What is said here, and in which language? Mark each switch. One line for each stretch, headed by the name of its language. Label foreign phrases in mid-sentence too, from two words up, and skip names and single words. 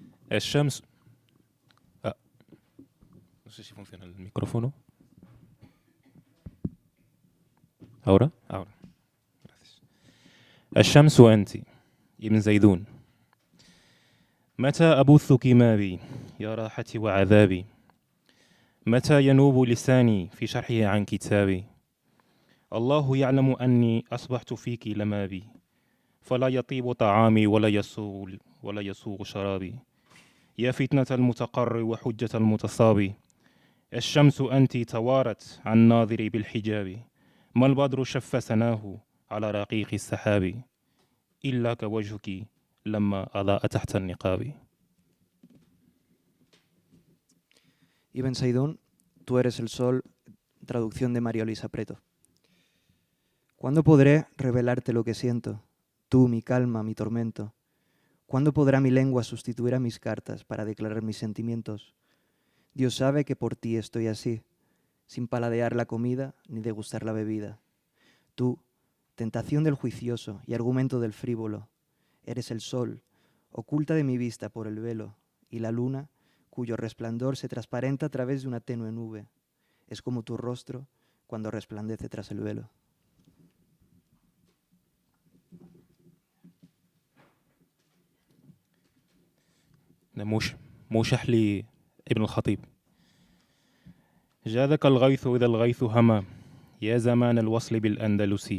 Spanish: الشمس no sé si funciona el micrófono. Ahora. Gracias.
Arabic: الشمس أنت ابن زيدون. متى أبثك ما بي يا راحتي وعذابي. متى ينوب لساني في شرحه عن كتابي. الله يعلم أني أصبحت فيك لما بي. فلا يطيب طعامي ولا يسوغ شرابي. يا فتنة المتقر وحجة المتصابي. الشمس أنت توارت عن ناظري بالحجاب. ما البدر شف سناه على رقيق السحاب. إلا كوجهك لما أضاء تحت النقاب.
Spanish: Ibn Saidún, tú eres el sol, traducción de María Luisa Preto. ¿Cuándo podré revelarte lo que siento? Tú, mi calma, mi tormento. ¿Cuándo podrá mi lengua sustituir a mis cartas para declarar mis sentimientos? Dios sabe que por ti estoy así, sin paladear la comida ni degustar la bebida. Tú, tentación del juicioso y argumento del frívolo, eres el sol, oculta de mi vista por el velo, y la luna, cuyo resplandor se transparenta a través de una tenue nube. Es como tu rostro cuando resplandece tras el velo.
Arabic: موشح لي ابن الخطيب. جاذك الغيث إذا الغيث هما يا زمان الوصل بالأندلسي.